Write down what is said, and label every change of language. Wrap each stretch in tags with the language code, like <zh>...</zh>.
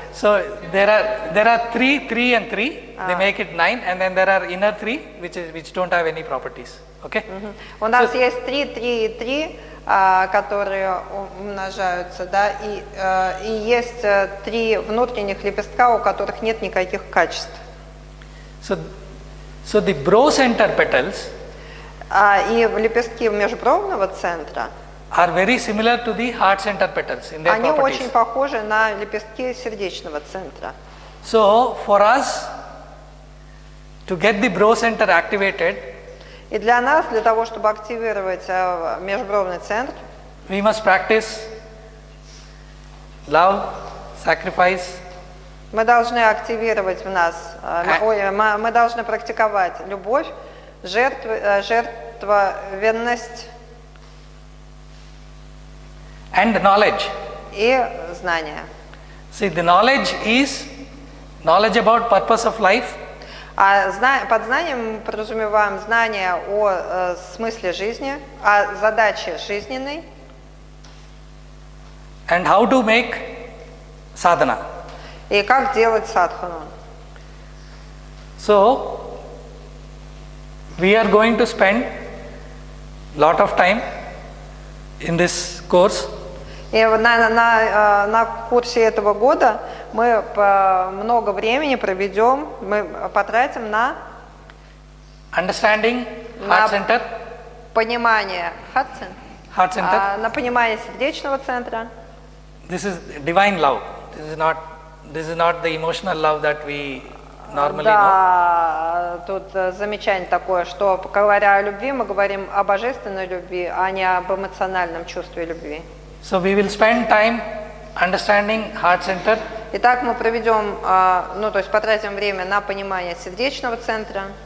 <en>So there are three and three. They make it 9, and then there are inner 3, which don't have any properties. Okay.</en> <ru>У нас есть 3, 3 и 3, которые умножаются, да, и есть 3 внутренних лепестка, у которых нет никаких качеств.</ru> <en>So the bro center petals.</en> <ru>И лепестки межбровного центра</ru> <en>are very similar to the heart center petals in their</en> <ru>они</ru> <en>properties.</en> <ru>очень похожи на лепестки сердечного центра.</ru> <en>So for us to get the bro center activated,</en> <ru>и для нас, для того, чтобы активировать межбровный центр,</ru> <en>we must practice love, sacrifice.</en> <ru>Мы должны активировать в нас, мы должны практиковать любовь, жертвенность</ru> <en>and knowledge.</en> <ru>И знание.</ru> <en>See, the knowledge is knowledge about purpose of life.</en> <ru>Под знанием мы подразумеваем знание о смысле жизни, о задаче жизненной.</ru> <en>And how to make sadhana.</en> <ru>И как делать садхану.</ru> <en>So we are going to spend lot of time in this course.</en> <ru>И на курсе этого года мы много времени проведем, мы потратим на</ru> <en>understanding</en> <ru>На</ru> <en>heart center,</en> <ru>понимание</ru> <en>heart center,</en> <ru>на на понимание сердечного центра.</ru> <en>This is divine love. This is not the emotional love that we normally know.</en> <ru>Да, тут замечание такое, что говоря о любви, мы говорим о божественной любви, а не об эмоциональном чувстве любви.</ru> <en>So we will spend time understanding heart center.</en> <ru>Итак, мы проведем, ну то есть потратим время на понимание сердечного центра.</ru>